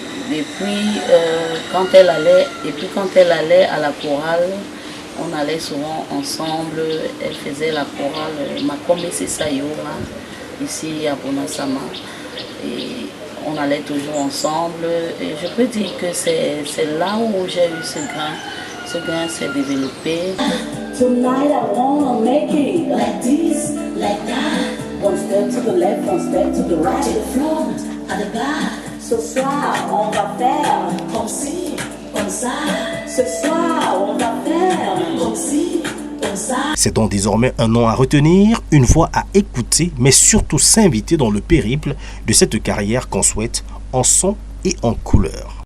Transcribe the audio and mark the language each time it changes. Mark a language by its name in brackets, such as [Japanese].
[French] Et puis quand elle allait à la chorale, on allait souvent ensemble, elle faisait la chorale Makome Sayora ici à Bonasama. Et on allait toujours ensemble et je peux dire que c'est là où j'ai eu ce grain s'est développé. [English] Tonight I wanna make it like this, like that. One step to the left, one step to the right, to the front, à the back. [French] Ce soir on va faire comme ci, comme ça. Ce soir on va faire comme ci. C'est donc désormais un nom à retenir, une voix à écouter, mais surtout s'inviter dans le périple de cette carrière qu'on souhaite en son et en couleur.